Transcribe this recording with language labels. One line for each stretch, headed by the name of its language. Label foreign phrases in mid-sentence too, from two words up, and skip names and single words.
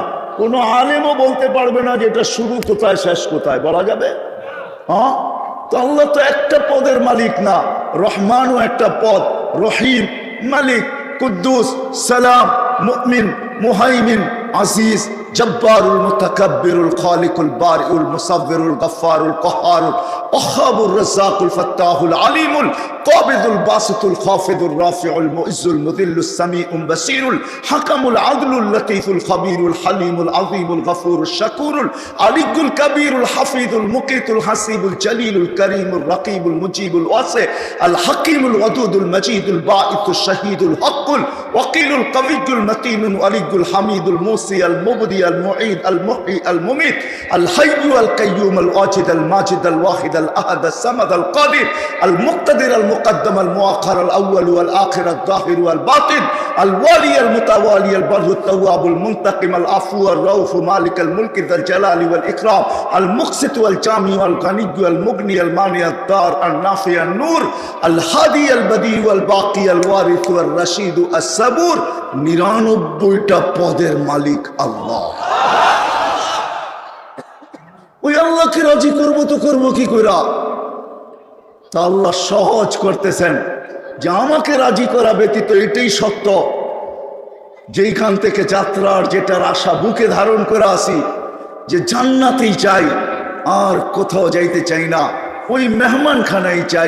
Bangla: কোনো আলেমও বলতে পারবে না যে এটা শুরু কোথায় শেষ কোথায়, বলা যাবে? হ্যাঁ, তো আল্লাহ তো একটা পদের মালিক না, রহমানও একটা পদ, রহিম, মালিক, কুদ্দুস, সালাম, মুমিন, মুহাইমিন, আজিজ, জব্বারুল মুতাকাব্বিরুল খালিকুল বারিউল মুসাব্বিরুল গফফারুল কহারুল ওয়াহাবুর রাজ্জাকুল ফাত্তাহুল আলিমুল কাবিদুল বাসিতুল খাফিদুর রাফিউল মুইজ্জুল মুযিল্লুস সামিউল বাসীরুল হাকামুল আদলুল লতীফুল খবীরুল হালিমুল আযীমুল গফুরুশ শাকুরুল আলিকুল কবীরুল হাফিজুল মুকিতুল হাসিবুল জলিলুল করিমুল রকিবুল মুজিবুল ওয়াসি আল হাকিমুল ওয়াদুদুল মজিদুল বাঈতুশ শাহীদুল হকুল ওয়াকিলুল কবিয়্যুল মতিনুল আলিকুল হামিদুল মুসি আল মুবদি আল মুঈদ আল মুহয়ি আল মুমিত আল হাইয়্যু আল কাইয়্যুম আল ওয়াজিদ আল মাজিদ আল ওয়াহিদ আল আহাদ আল সামাদ আল কাদির আল মুক্তাদির আল মুকদ্দম আল মুআখার আল আউয়াল ওয়াল আখির আল যাহির ওয়াল বাতিন আল ওয়ালি আল মুতাওয়ালি আল বাররু التواب المنتقم العفو الرؤوف مالك الملك ذا الجلال والإكرام المقسط والجامع والغني والمغني المانع الدار النافع النور الهادي البديع والباقي الوارث والرشيد الصبور 99টা পদের মালিক আল্লাহ। ওই আল্লাহকে রাজি করবো তো করবো কি করে? তা আল্লাহ সহজ করতেছেন যে আমাকে রাজি করা ব্যতীত এটাই সত্য, যেইখান থেকে যাত্রার যেটার আশা বুকে ধারণ করে আসি, যে জান্নাতেই চাই, আর কোথাও যাইতে চাই না, ওই মেহমানখানাই চাই।